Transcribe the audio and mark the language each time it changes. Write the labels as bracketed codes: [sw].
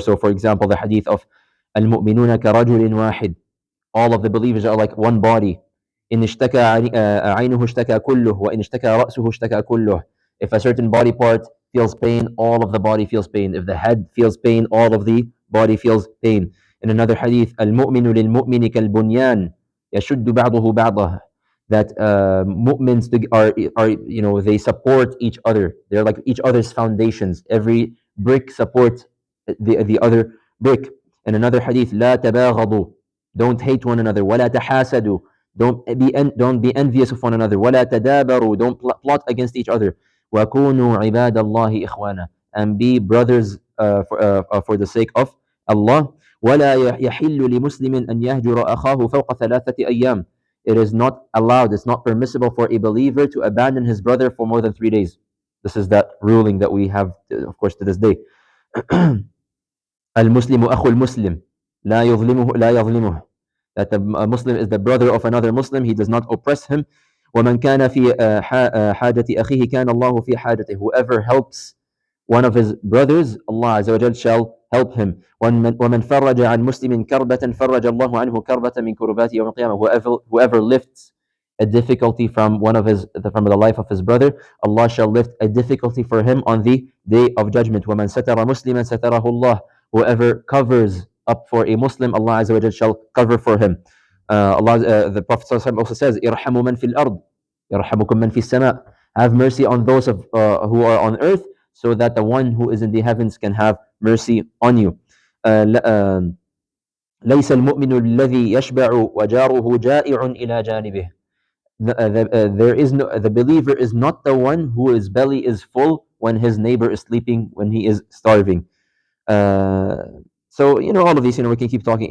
[en] So, for example, the hadith of Al-Mu'minuna [ar] كَرَجُلٍ واحد. [en] All of the believers are like one body. [ar] إن اشتكى عينه اشتكى كله وإن اشتكى رأسه اشتكى كله. [en] If a certain body part feels pain, all of the body feels pain. If the head feels pain, all of the body feels pain. In another hadith, [ar] المؤمن للمؤمن كالبنيان يشد بعضه بعضه. [en] That mu'mins are they support each other. They're like each other's foundations. Every brick supports the other brick. In another hadith, [ar] لا تباغضوا. [en] Don't hate one another. [ar] ولا تحاسدوا. [en] Don't be envious of one another. [ar] ولا تدابروا. [en] Don't plot against each other. [ar] وكونوا عباد الله إخوانا. [en] And be brothers for the sake of Allah. [ar] ولا يحل لمسلم أن يهجر أخاه فوق 3 أيام. [en] It is not allowed, it's not permissible for a believer to abandon his brother for more than 3 days. This is that ruling that we have, of course, to this day. [ar] المسلم أخو المسلم لا يظلمه. [en] That the Muslim is the brother of another Muslim, he does not oppress him. [ar] ومن كان في حاجة أخيه كان الله في حاجته. [en] Whoever helps one of his brothers, Allah Azza wa Jal shall help him. [ar] ومن فرج عن مسلم كربة فرج الله عنه كربة من كربات يوم القيامة. [en] Whoever lifts a difficulty from from the life of his brother, Allah shall lift a difficulty for him on the day of judgment. [ar] وَمَنْ سَتَرَ مُسْلِمًا سَتَرَهُ اللَّهُ. [en] Whoever covers up for a Muslim, Allah Azza wa Jal shall cover for him. The Prophet also says, [ar] "Irhamu man fil ard, yarhamukum man fis sama." [en] Have mercy on those who are on earth, so that the one who is in the heavens can have mercy on you. [ar] ليس المؤمن الذي يشبع وجاره جائع إلى جانبه. [en] There is no, the believer is not the one whose belly is full when his neighbor is sleeping, when he is starving. Uh, so, all of these, we can keep talking.